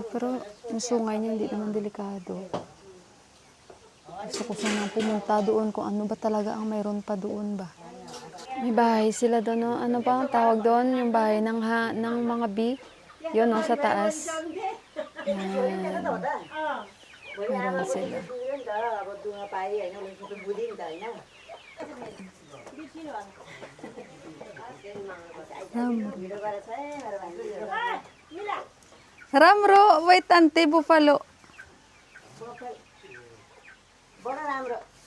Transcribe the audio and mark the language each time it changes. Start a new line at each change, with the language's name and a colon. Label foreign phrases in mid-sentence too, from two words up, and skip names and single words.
Filipino: Pero yung sungay niya, hindi naman delikado. Gusto ko sanang pumunta doon kung ano ba talaga ang mayroon pa doon ba. May bahay sila doon, no? Ano ba ang tawag doon? Yung bahay ng mga bee. Yun, no? Sa taas. Yan. Meron sila.
Nepali: अब दुःख पाइ होइन उनीहरूको त बुझि नि त होइन भिडियो गरेर छ मेरो भाइ Ramro,
English: wait, ante, buffalo.
Nepali: बडो राम्रो